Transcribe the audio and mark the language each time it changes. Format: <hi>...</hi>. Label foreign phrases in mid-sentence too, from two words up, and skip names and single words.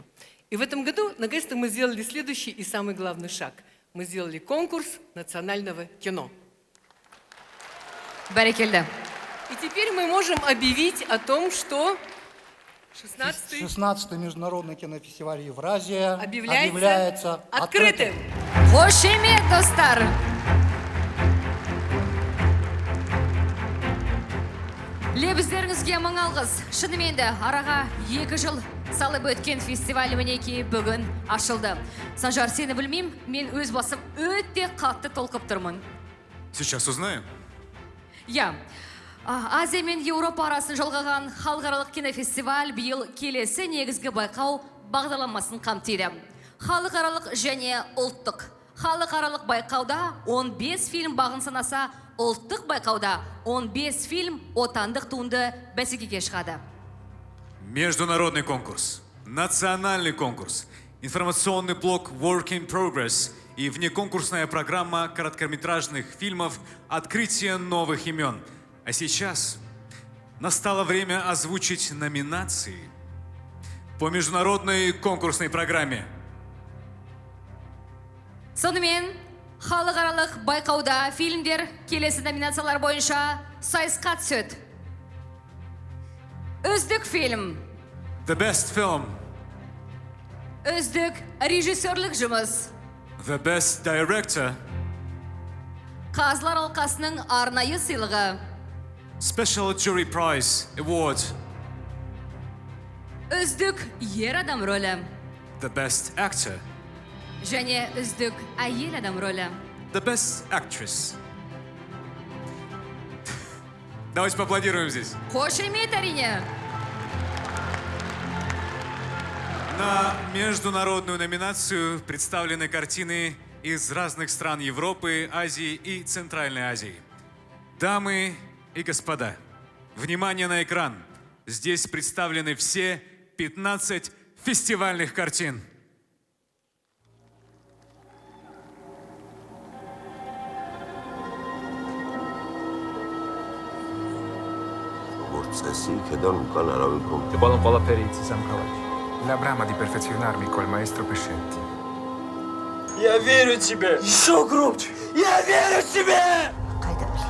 <ru>И в этом году, наконец-то, мы сделали следующий и самый главный шаг. Мы сделали конкурс национального кино.</ru> <kk>Бәрекелді.</kk> <ru>И теперь мы можем объявить о том, что 16-й международный кинофестиваль «Евразия» объявляется открытым.</ru> <kk>Қошемет, достар! Лебіздеріңізге мың алғыс. Шынымен де араға 2 жыл салып өткен фестиваль мінеки бүгін ашылды. Санжар, сені білмеймін, мен өз басым өте қатты толқып тұрмын.</kk> <ru>Сейчас узнаем. Я.</ru> <kk>Азия мен Еуропа арасын жалғаған халықаралық кинофестиваль биыл келесі негізгі байқау бағдарламасын қамтиды. Халықаралық және ұлттық. Халықаралық байқауда 15 фильм бағын санаса, ұлттық байқауда 15 фильм отандық туынды бәсекеге шығады.</kk> <ru>Международный конкурс, национальный конкурс, информационный блок Work in Progress и внеконкурсная программа короткометражных фильмов «Открытие новых имен». А сейчас настало время озвучить номинации по международной конкурсной программе.</ru> <kk>Сонымен, халықаралық байқауда фильмдер келесі номинациялар бойынша сайысқа түседі. Үздік фильм.</kk> <en>The Best Film,</en> <kk>Үздік режиссерлік жұмыс.</kk> <en>The Best Director,</en> <kk>Қазылар алқасының арнайы сыйлығы.</kk> <en>Special Jury Prize Award,</en> <kk>Үздік ер адам рөлі.</kk> <en>The Best Actor,</en> <kk>Және үздік әйел адам рөлі.</kk> <en>The Best Actress.</en> <ru>Давайте поаплодируем здесь.</ru> <kk>Қошемет, әрине.</kk> <ru>На международную номинацию представлены картины из разных стран Европы, Азии и Центральной Азии. Дамы и господа, внимание на экран. Здесь представлены все 15 фестивальных картин.</ru> <it>Che buono con la perizia, Sam Kalash. La brama di perfezionarmi col maestro Pescetti.</it> <ru>Я верю тебе! Еще громче! Я верю тебе!</ru> <kk>Қайда білейін.</kk>